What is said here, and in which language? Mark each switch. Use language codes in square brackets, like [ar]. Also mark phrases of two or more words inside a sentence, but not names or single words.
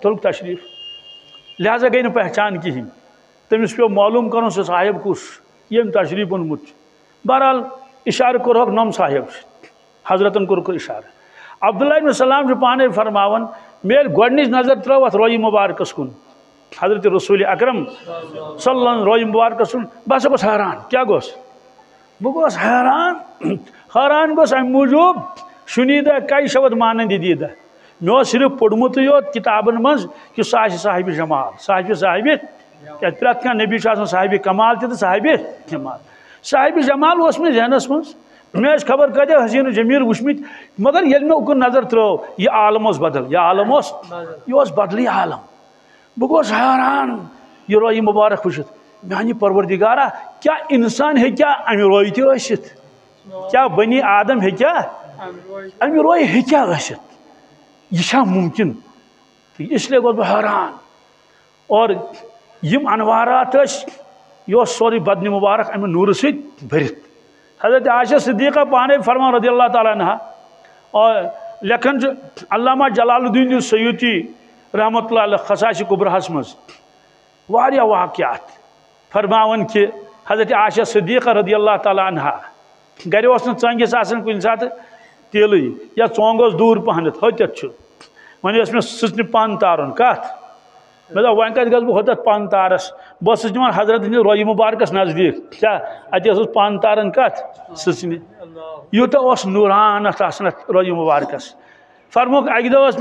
[ks] تھوٚوُکھ تشریٖف لہذا گٔے نہٕ پہچان کِہیٖنۍ تٔمِس پیوٚو معلوٗم کرُن سُہ صاحب کُس ییٚمۍ تشریٖف اوٚنمُت چھُ بہرحال اِشارٕ کوٚرہوکھ نۄم صاحب چھُ حضرتن کوٚرُکھ اِشارٕ عبداللہ ابن سلام چھُ پانے فرماوان مےٚ ییٚلہِ گۄڈنِچ نظر ترٲو اتھ رویہِ مُبارکس کُن حضرت رسول اکرم صلی اللہ علیہ وسلم رویہِ مُبارکس کُن بہٕ ہسا گوٚس حٲران کیٛاہ گوٚس بہٕ گوٚس حٲران گوٚس امہِ موٗجوٗب [fa] شُنیٖدہ کیشوت مانندیٖدہ [ks] مےٚ اوس صرف پوٚرمُتٕے یوت کِتابن منٛز کہِ سُہ آسہِ صاحبِ جمال صاحبِ کیٛازِ پرٛٮ۪تھ کانٛہہ نبی چھُ آسان صاحبِ کمال تہِ تہٕ صاحبِ جمال صاحبِ جمال اوس مےٚ ذہنس منٛز مےٚ ٲسۍ خبر کۭتیاہ حسیٖن و جمیٖل وٕچھمٕتۍ مگر ییٚلہِ مےٚ اُکُن نظر ترٲو یہِ عالم اوس بدل یہِ اوس بدلٕے عالم بہٕ گوٚس حٲران یہِ رویہِ مُبارک وٕچھِتھ میانہِ پروردِگارا کیٛاہ اِنسان ہیٚکیٛاہ امہِ رویہِ تہِ ٲسِتھ کیٛاہ بنی آدم ہیٚکیٛاہ امہِ رویہِ ہیٚکیٛاہ ٲسِتھ یہ چھا ممکن اس لیے گوٚس بہٕ حٲران اور یِم انوارات ٲسۍ یہِ اوس سورُے بدنہِ مُبارک امہِ نوٗرٕ سۭتۍ بٔرِتھ حضرت عائشہ صدیقہ پانے فرمان رضی اللہ تعالیٰ عنہ اور لیکھن چھُ علامہ جلال الدین السیوطی رحمۃ اللہ علیہ خصائص کبرہس منٛز واریاہ واقعات فرماوان کہ حضرت عائشہ صدیقہ رضی اللہ تعالیٰ عنہ گرِ اوس نہٕ ژۄنٛگِس آسان کُنہِ ساتہٕ تیٖلٕے یا ژۄنٛگ اوس دوٗر پہنتھ ہوٚتٮ۪تھ چھُ وۄنۍ ٲس مےٚ سٕژنہِ پن تارُن کتھ مےٚ دوٚپ وۄنۍ کتہِ گژھٕ بہٕ ہوٚتٮ۪تھ پن تارس بہٕ اوسُس نِوان حضرت ہٕنٛدِس رویہِ مُبارکس نزدیٖک کیٛاہ اَتہِ ٲسٕس پن تاران کتھ سٕژنہِ یوٗتاہ اوس نوٗران اتھ آسان اتھ رویہِ مُبارکس فرموکھ اکہِ دۄہ ٲس